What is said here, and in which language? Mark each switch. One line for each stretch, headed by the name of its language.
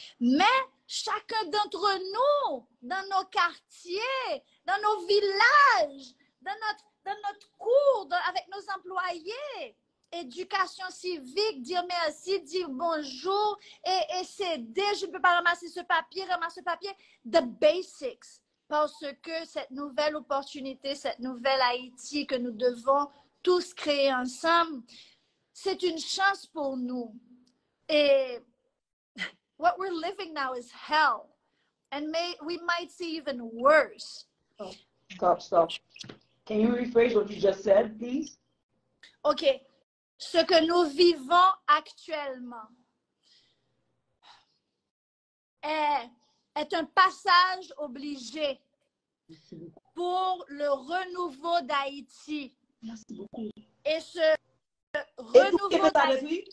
French: Mais chacun d'entre nous, dans nos quartiers, dans nos villages, dans notre cours, avec nos employés, éducation civique, dire merci, dire bonjour et s'aider. Je ne peux pas ramasser ce papier,
English: the basics.
French: Parce que cette nouvelle opportunité, cette nouvelle Haïti que nous devons tous créer ensemble, c'est une chance pour nous. Et
English: what we're living now is hell. And we might see even worse. Stop. Can you rephrase what you just said, please? OK.
French: Ce que nous vivons actuellement est un passage obligé pour le renouveau d'Haïti. Merci beaucoup. Et ce renouveau d'Haïti...